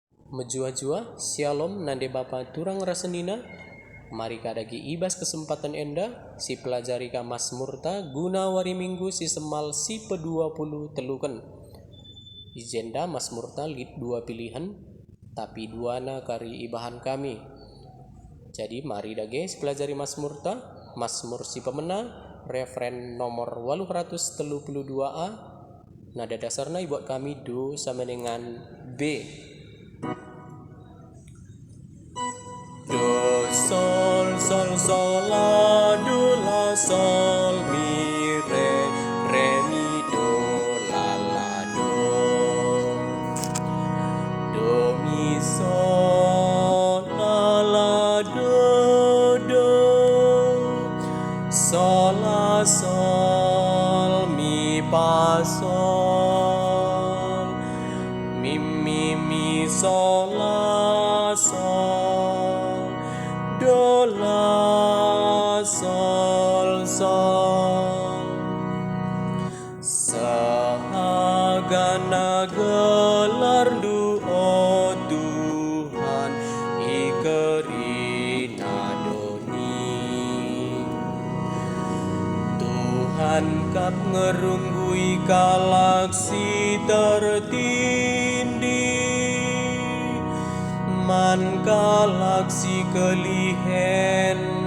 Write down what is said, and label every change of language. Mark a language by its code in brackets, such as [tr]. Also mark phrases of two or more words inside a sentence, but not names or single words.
[btx] Menjua-jua, Shalom nande bapa turang rasenina, mari kadagi ibas kesempatan enda, si pelajari ka Mazmurta, guna wari minggu si semal si pe-20 telukan. Ijenda Mazmurta lid 2 pilihan, tapi duana kari ibahan kami. Jadi mari dage si pelajari Mazmurta, Mazmur si pemena, [id] referen nomor 832a, nada dasarnya buat kami do sama dengan B. Do sol sol sol la do la sol mi re mi do la do mi sol la do sol la sol mi pa sol mi sol la sol do la sol sol [btx] sahagana gelar du oh Tuhan ikeri nadoni Tuhan kap ngerunggui galaksi tertindih man galaksi kelihen